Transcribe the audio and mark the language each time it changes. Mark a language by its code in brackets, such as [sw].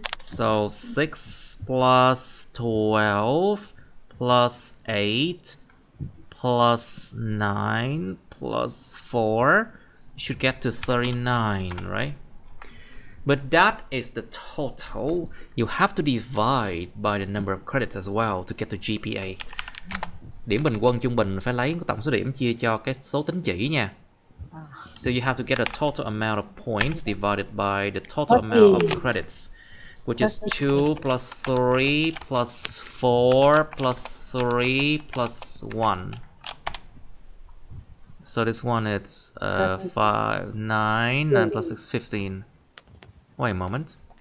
[en] So 6 plus 12 plus 8 plus 9 plus 4 should get to 39, right? But that is the total. You have to divide by the number of credits as well to get to GPA. [vi] Điểm bình quân trung bình phải lấy tổng số điểm chia cho cái số tín chỉ nha. [en] So you have to get a total amount of points divided by the total amount of credits, which is 2 plus 3 plus 4 plus 3 plus 1. So this one is 5, 9, 9 plus 6, 15. Wait a moment.